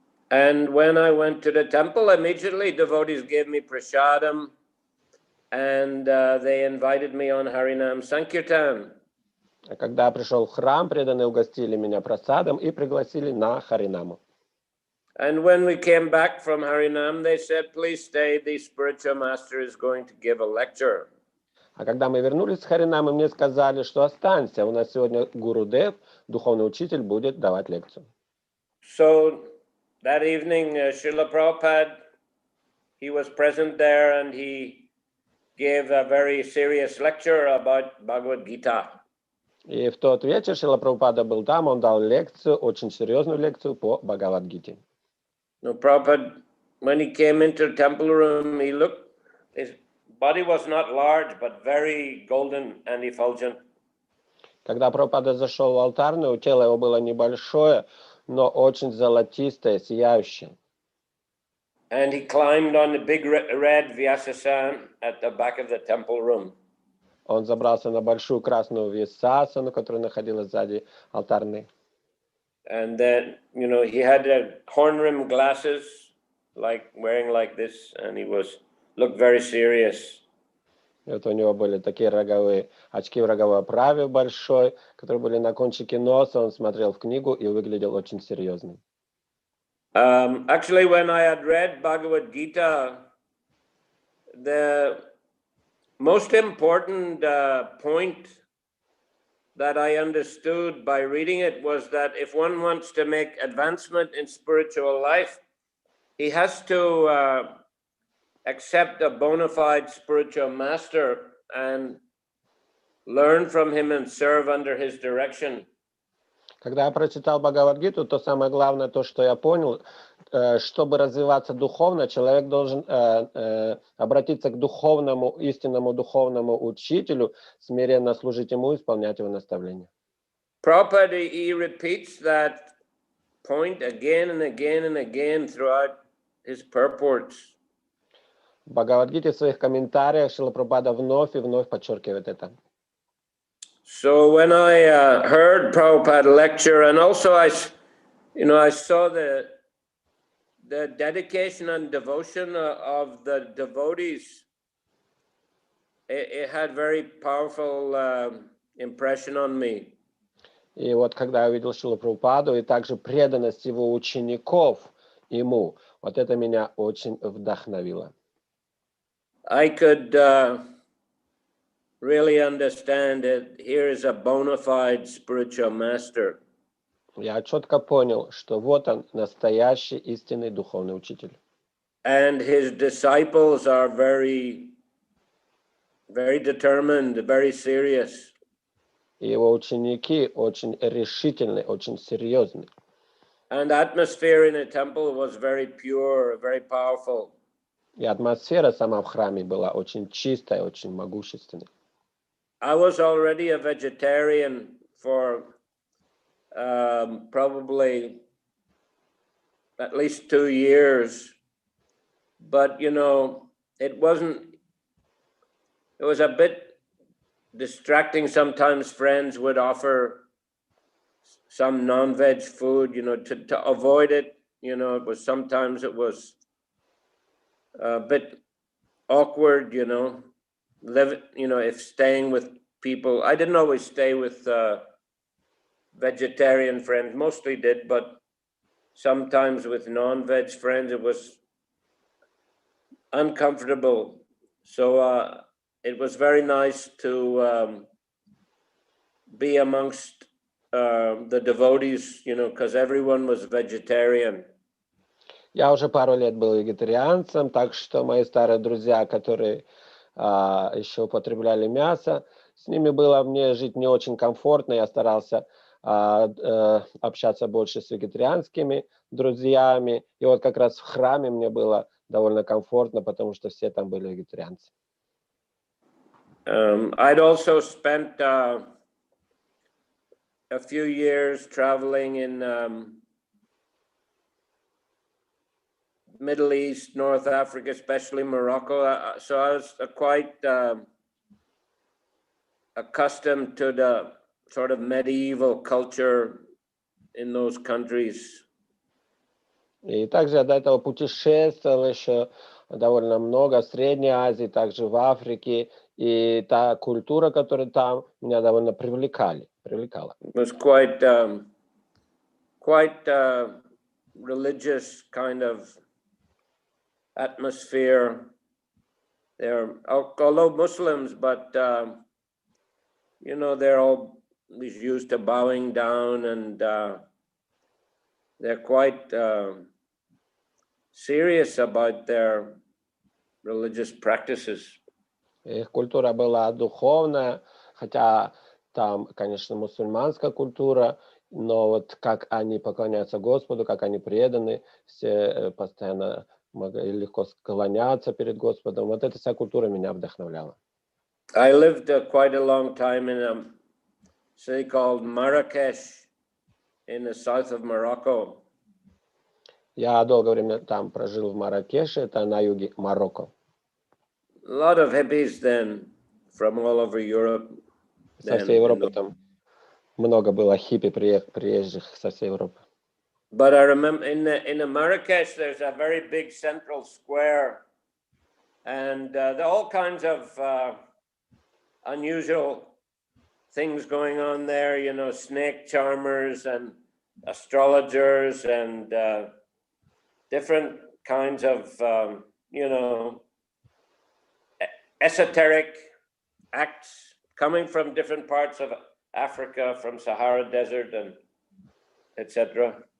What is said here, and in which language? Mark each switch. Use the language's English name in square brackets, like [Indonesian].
[English] And when I went to the temple, immediately devotees gave me prasadam, and they invited me on Harinam Sankirtan. [Russian] А когда я пришел в храм, преданные угостили меня прасадом и пригласили на Харинаму. [English] And when we came back from Harinam, they said, please stay, the spiritual master is going to give a lecture. [Russian] А когда мы вернулись с Харинамы, мне сказали, что останься, у нас сегодня Гуру Дев, духовный учитель, будет давать лекцию. [English] So that evening, Srila Prabhupada, he was present there and he gave a very serious lecture about Bhagavad Gita. [Russian] И в тот вечер Шрила Прабхупада был там, он дал лекцию, очень серьезную лекцию по Бхагавад-гите. [English] Now, Prabhupada, when he came into the temple room, he looked, his body was not large, but very golden and effulgent. [Russian] Когда Прабхупада зашел в алтарную, тело его было небольшое, но очень золотистое, сияющее. [English] And he climbed on the big red Vyasasan at the back of the temple room. [Russian] Он забрался на большую красную висасану, которая находилась сзади алтарной. [English] And then, you know, he had horn-rimmed glasses, like wearing like this, and he looked very serious. [Russian] И вот у него были такие роговые очки в роговой оправе большой, которые были на кончике носа. Он смотрел в книгу и выглядел очень серьезным. [English] Actually, when I had read Bhagavad Gita, the most important point that I understood by reading it was that if one wants to make advancement in spiritual life, he has to accept a bona fide spiritual master and learn from him and serve under his direction. [Russian] Когда я прочитал Бхагавад-гиту, то самое главное, то, что я понял, чтобы развиваться духовно, человек должен обратиться к духовному, истинному духовному учителю, смиренно служить ему и исполнять его наставления. [English] Prabhupada, he repeats that point again and again and again throughout his purports. [Russian] В Бхагавад-гите в своих комментариях Шрила Прабхупада вновь и вновь подчеркивает это. [English] So when I heard Prabhupada lecture, and also I saw the dedication and devotion of the devotees, it had very powerful impression on me. [Russian] И вот когда я увидел Шрилу Прабхупаду и также преданность его учеников ему, вот это меня очень вдохновило. [English] I could really understand that here is a bona fide spiritual master. [Russian] Я четко понял, что вот он, настоящий истинный духовный учитель. [English] And his disciples are very, very determined, very serious. [Russian] И его ученики очень решительны, очень серьезны. [English] And the atmosphere in the temple was very pure, very powerful. [Russian] И атмосфера сама в храме была очень чистая, очень могущественной. [English] I was already a vegetarian for probably at least 2 years, but you know, it was a bit distracting. Sometimes friends would offer some non-veg food, you know, to avoid it. You know, sometimes it was a bit awkward, you know. If staying with people, I didn't always stay with vegetarian friends, mostly did, but sometimes with non-veg friends, it was uncomfortable. So it was very nice to be amongst the devotees, you know, because everyone was vegetarian. [Russian] Я уже пару лет был вегетарианцем, так что мои старые друзья, которые еще употребляли мясо, с ними было мне жить не очень комфортно. Я старался общаться больше с вегетарианскими друзьями. И вот как раз в храме мне было довольно комфортно, потому что все там были вегетарианцы. [English] I'd also spent a few years traveling in Middle East, North Africa, especially Morocco. So I was quite accustomed to the sort of medieval culture in those countries. [Russian] И также я до этого путешествовал еще довольно много в Средней Азии, также в Африке. И та культура, которая там, меня довольно привлекала. [English] It was quite religious kind of atmosphere. They're although Muslims, but you know, they're always used to bowing down, and they're quite serious about their religious practices. [Russian] Их культура была духовная, хотя там, конечно, мусульманская культура, но вот как они поклоняются Господу, как они преданы, все постоянно могли легко склоняться перед Господом. Вот эта вся культура меня вдохновляла. [English] I lived quite a long time in a city called Marrakesh in the south of Morocco. [Russian] Я долгое время там прожил в Марракеше, это на юге Марокко. [English] A lot of hippies then from all over Europe. [Russian] Со всей Европы там много было хиппи, приезжих со всей Европы. [English] But I remember in the Marrakesh, there's a very big central square, and there are all kinds of unusual things going on there. You know, snake charmers and astrologers and different kinds of you know, esoteric acts coming from different parts of Africa, from Sahara Desert and etc.